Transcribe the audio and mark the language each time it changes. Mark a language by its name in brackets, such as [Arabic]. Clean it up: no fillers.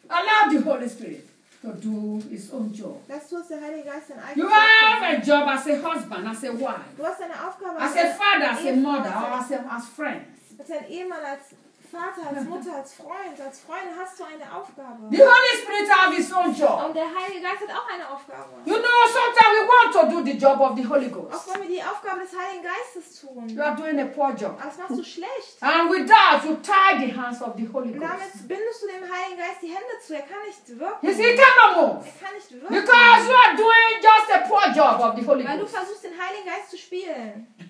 [English] Allow the Holy Spirit to do his own job. That's what the Holy Ghost you have a job as a husband, as a wife. [German] Du hast eine Aufgabe [English] as a father, as a mother, or as friend. [German] Als ein Ehemann, als Vater, als Mutter, als Freund hast du eine Aufgabe. [English] The Holy Spirit has his own job. [German] Und der Heilige Geist hat auch eine Aufgabe. [English] You know, sometimes we want to do the job of the Holy Ghost. [German] Auch wenn wir die Aufgabe des Heiligen Geistes tun. [English] You are doing a poor job. [German] Das machst du schlecht. [English] And with that, you tie the hands of the Holy Ghost. [German] Damit bindest du dem Heiligen Geist die Hände zu. Er kann nicht wirken. [English] You see, he cannot move. [German] Er kann nicht wirken. [English] Because you are doing just a poor job of the Holy Ghost. [German] Weil du versuchst, den Heiligen Geist zu spielen.